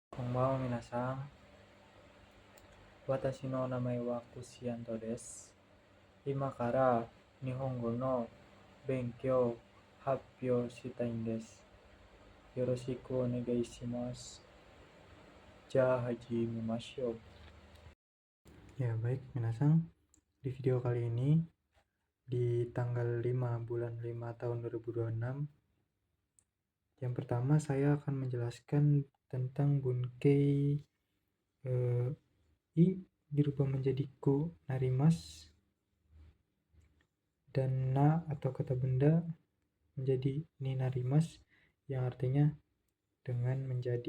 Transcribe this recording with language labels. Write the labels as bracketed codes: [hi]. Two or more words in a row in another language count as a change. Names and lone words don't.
[ja] こんばんは皆さん。私の名前はクシアントです. 今から日本語の勉強発表したいです. よろしくお願いします。じゃ始めましょう. [id] Ya baik minasan, di video kali ini di tanggal 5 bulan 5 tahun 2026, yang pertama saya akan menjelaskan tentang bunkei I dirubah menjadi [ja] くなります, [id] dan na atau kata benda menjadi [ja] になります, [id] yang artinya dengan menjadi.